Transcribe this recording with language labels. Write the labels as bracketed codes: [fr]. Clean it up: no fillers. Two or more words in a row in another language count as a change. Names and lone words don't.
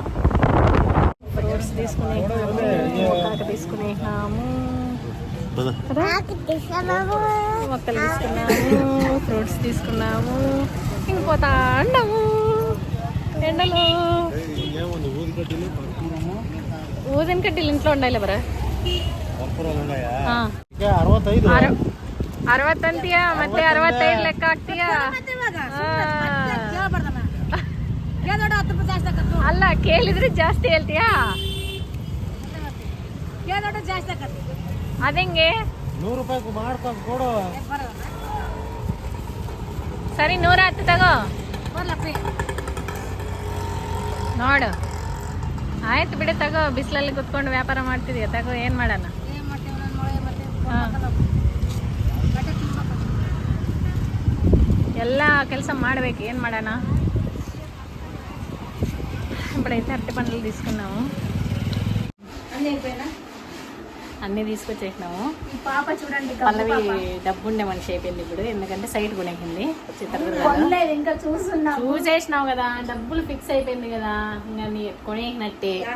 [te] ఫ్రూట్స్ తీసుకునేసినాము, తీసుకునేసినాము, మొక్కలు తీసుకున్నాము, ఫ్రూట్స్ తీసుకున్నాము. ఇంక పోతా ఉండము ఎండలో. ఊదిన కడ్డీలు ఇంట్లో ఉండాలి బరా. [kn] 60 ಅಂತೀಯಾ ಮತ್ತೆ 65 ಲೆಕ್ಕ ಹಾಕ್ತೀಯಾ? ಅಲ್ಲ ಕೇಳಿದ್ರೆ ಜಾಸ್ತಿ ಹೇಳ್ತೀಯಾ? ಅದಂಗೆ 100 ರೂಪಾಯಿ ಮಾಡ್ಕೊಂಡು ಕೊಡು. ಸರಿ 110 ತಗೋ ನೋಡು. ಆಯ್ತು ಬಿಡಿ ತಗೋ. ಬಿಸಿಲಲ್ಲಿ ಕುತ್ಕೊಂಡು ವ್ಯಾಪಾರ ಮಾಡ್ತಿದೀಯ ತಗೋ. ಏನು ಮಾಡೋಣ? ಎಲ್ಲ ಕೆಲಸ ಮಾಡಬೇಕು, ಏನು ಮಾಡೋಣ? [te] ఇప్పుడైతే అరటి పండ్లు తీసుకున్నాము. అన్నీ తీసుకొచ్చేసినాము. పాప చూడండి, పల్లవి డబ్బు ఉండే మనిషి అయిపోయింది ఇప్పుడు. ఎందుకంటే సైట్ కొనేసింది ఇంకా చూసేసినావు కదా, డబ్బులు ఫిక్స్ అయిపోయింది కదా, ఇంకా నీ కొనేసినట్టే.